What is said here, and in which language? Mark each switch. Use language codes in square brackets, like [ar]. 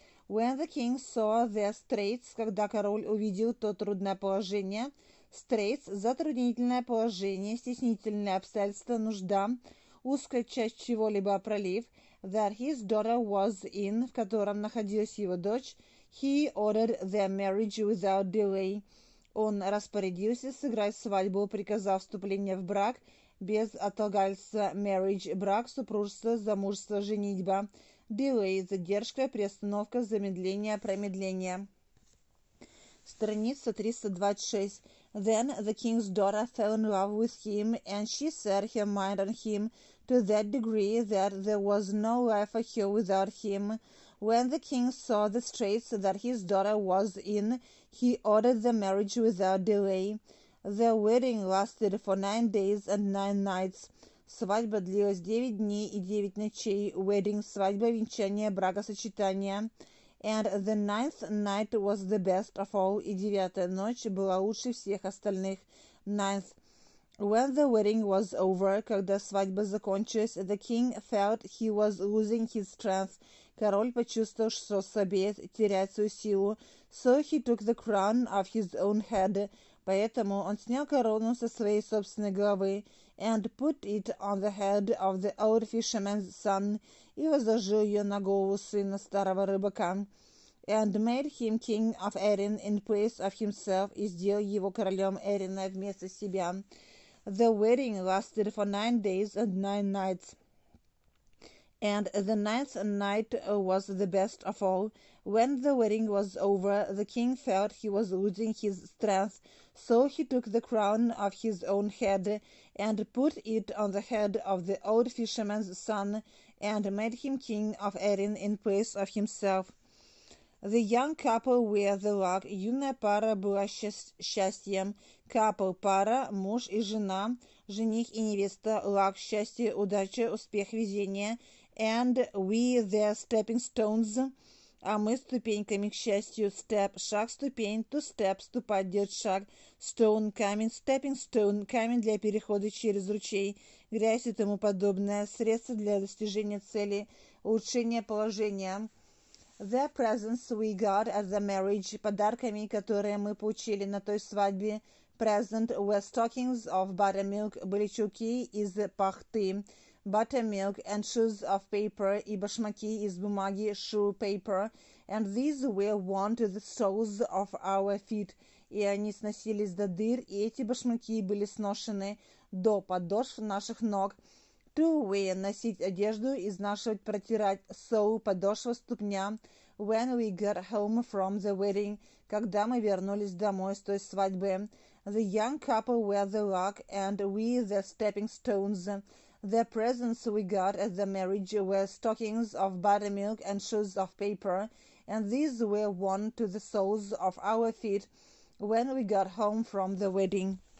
[en] When the king saw the straits, [ru] когда король увидел то трудное положение, straits – затруднительное положение, стеснительное обстоятельство, нужда, узкая часть чего-либо, пролив, [en] that his daughter was in, [ru] в котором находилась его дочь, [en] he ordered the marriage without delay. [ru] Он распорядился сыграть свадьбу, приказав вступление в брак без отлагательства, marriage – брак, супружество, замужество, женитьба, delay – задержка, приостановка, замедление, промедление. Страница 326. [en] Then the king's daughter fell in love with him, and she set her mind on him to that degree that there was no life for her without him. When the king saw the straits that his daughter was in, he ordered the marriage without delay. The wedding lasted for 9 days and 9 nights. [ru] Свадьба длилась 9 дней и 9 ночей. Wedding – свадьба, венчание, бракосочетание. [en] And the 9th night was the best of all. [ru] И 9-я ночь была лучше всех остальных. [en] 9th. When the wedding was over, [ru] когда свадьба закончилась, [en] the king felt he was losing his strength. [ru] Король почувствовал, что слабеет, теряет свою силу. [en] So he took the crown of his own head. [ru] Поэтому он снял корону со своей собственной головы [en] and put it on the head of the old fisherman's son, [ru] и возложил ее на голову сына старого рыбака, [en] and made him king of Erin in place of himself, [ru] и сделал его королем Эрина вместо себя. [en] The wedding lasted for 9 days and 9 nights. And the 9th night was the best of all. When the wedding was over, the king felt he was losing his strength, so he took the crown of his own head and put it on the head of the old fisherman's son, and made him king of Erin in place of himself. The young couple were the luck. [ru] Юная пара была счастьем. Couple – пара, муж и жена, жених и невеста, luck – счастье, удача, успех, везение. [en] And we the stepping stones, [ru] а мы ступеньками к счастью. Step – шаг, ступень, to step – ступать, делать шаг. Stone – камень, stepping stone – камень для перехода через ручей, грязь и тому подобное, средства для достижения цели, улучшения положения. [en] The presents we got at the marriage, [ru] подарками, которые мы получили на той свадьбе. [en] Present were stockings of buttermilk, [ru] были чулки из пахты. [en] Buttermilk and shoes of paper, [ru] и башмаки из бумаги, [en] shoe paper, and these were worn to the soles of our feet, [ru] и они сносились до дыр, и эти башмаки были сношены до подошв наших ног. To wear – носить одежду, изнашивать, протирать, so – подошва, ступня. [en] When we got home from the wedding, [ru] когда мы вернулись домой с той свадьбы. [en] The young couple were the luck, and we the stepping stones. The presents we got at the marriage were stockings of buttermilk and shoes of paper, and these were worn to the soles of our feet when we got home from the wedding.